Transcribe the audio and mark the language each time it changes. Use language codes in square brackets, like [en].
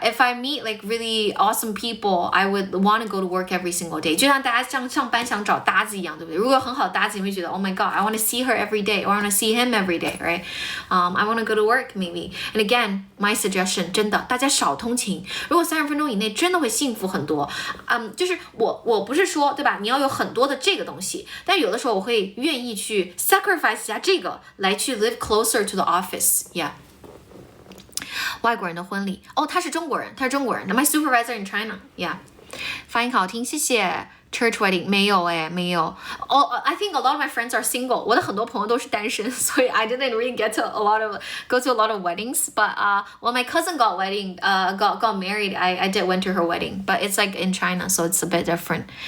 [en] If I meet like really awesome people, I would want to go to work every single day. [zh] 就像大家上班想找搭子一样，对不对？如果很好搭子，你会觉得 [en] Oh my God, I want to see her every day or I want to see him every day, right? I want to go to work maybe. And again, my suggestion [zh] 真的，大家少通勤。如果30分钟以内，真的会幸福很多。就是我不是说对吧？你要有很多的这个东西，但有的时候我会愿意去 sacrifice 一下这个，来去 [en] live closer to the office. Yeah. [zh] 外国人的婚礼他是中国人 [en] My supervisor in China Yeah [zh] 发音好听谢谢 [en] Church wedding [zh] 没有没有 [en] I think a lot of my friends are single [zh] 我的很多朋友都是单身所以 [en] I didn't really go to a lot of weddings but when my cousin got married I did went to her wedding but it's like in China so it's a bit different